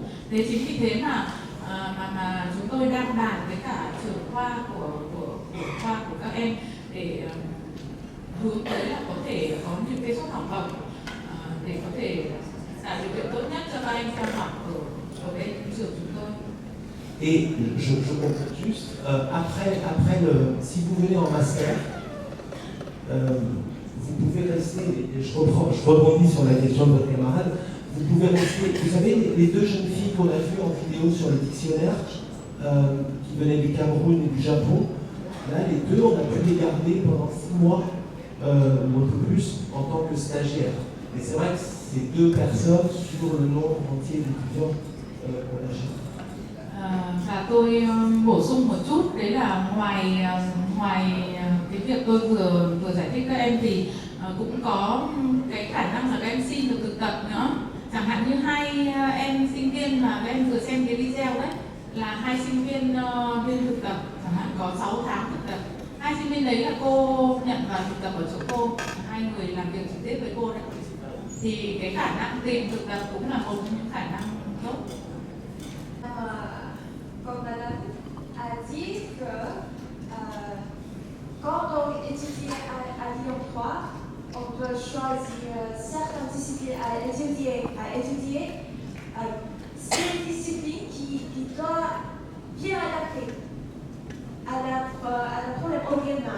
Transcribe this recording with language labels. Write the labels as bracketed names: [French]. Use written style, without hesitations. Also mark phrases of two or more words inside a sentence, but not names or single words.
[Vietnamese] Thế chính vì thế mà chúng tôi đang bàn với cả trưởng khoa của khoa của các em để hướng tới là có thể có những cái suất học bổng để có thể tạo điều kiện tốt nhất cho các em theo học ở bên trường chúng tôi. [French] Et je comprends juste, si vous venez en master, vous pouvez rester, et je rebondis sur la question de votre camarade, vous pouvez rester, vous savez, les deux jeunes filles qu'on a vues en vidéo sur le dictionnaire, qui venaient du Cameroun et du Japon, là les deux, on a pu les garder pendant 6 mois, ou un peu plus, en tant que stagiaires. Et c'est vrai que c'est 2 personnes sur le nombre entier d'étudiants qu'on a géré. [Vietnamese] Và tôi bổ sung một chút, đấy là ngoài cái việc tôi vừa giải thích các em thì cũng có cái khả năng là các em xin được thực tập nữa. Chẳng hạn như 2 em sinh viên mà các em vừa xem cái video đấy, là 2 sinh viên thực tập, chẳng hạn có 6 tháng thực tập. 2 sinh viên đấy là cô nhận vào thực tập ở chỗ cô, 2 người làm việc trực tiếp với cô đấy. Thì cái khả năng tìm thực tập cũng là một trong những khả năng tốt. [French] Comme Madame a dit que quand on étudie à Lyon 3, on doit choisir certaines disciplines à étudier ces disciplines qui doivent bien adapter à la problème au Vietnam.